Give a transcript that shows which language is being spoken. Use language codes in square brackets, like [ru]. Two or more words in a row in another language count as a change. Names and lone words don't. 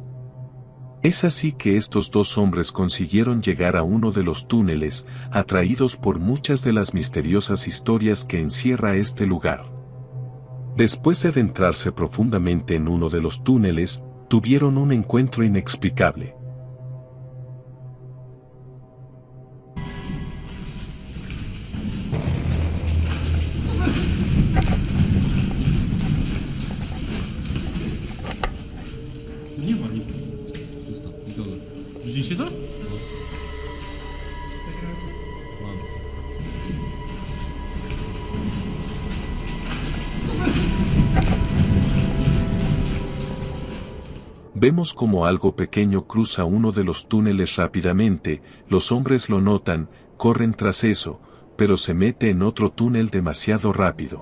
[es] Es así que estos dos hombres consiguieron llegar a uno de los túneles, atraídos por muchas de las misteriosas historias que encierra este lugar. Después de adentrarse profundamente en uno de los túneles, tuvieron un encuentro inexplicable. [pl] Nie ma nic. Zostaw. I to. Widzieliście to? Mam. [es] Vemos como algo pequeño cruza uno de los túneles rápidamente, los hombres lo notan, corren tras eso, pero se mete en otro túnel demasiado rápido.